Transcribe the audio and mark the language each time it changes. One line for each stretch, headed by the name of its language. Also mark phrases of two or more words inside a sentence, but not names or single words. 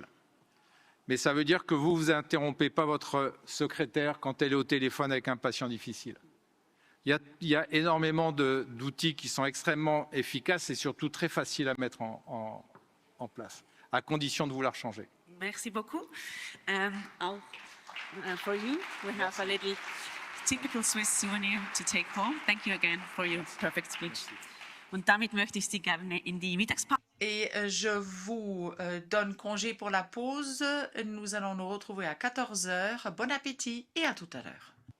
French: Mais ça veut dire que vous ne interrompez pas votre secrétaire quand elle est au téléphone avec un patient difficile. Il y a énormément d'outils qui sont extrêmement efficaces et surtout très faciles à mettre en place, à condition de vouloir changer. Merci beaucoup.
English: For you, we have a little typical Swiss souvenir to take home. Thank you again for your perfect speech.
German: Und damit möchte ich Sie gerne in die Mittagspause.
French: Et je vous donne congé pour la pause. Nous allons nous retrouver à 14 h. Bon appétit et à tout à l'heure.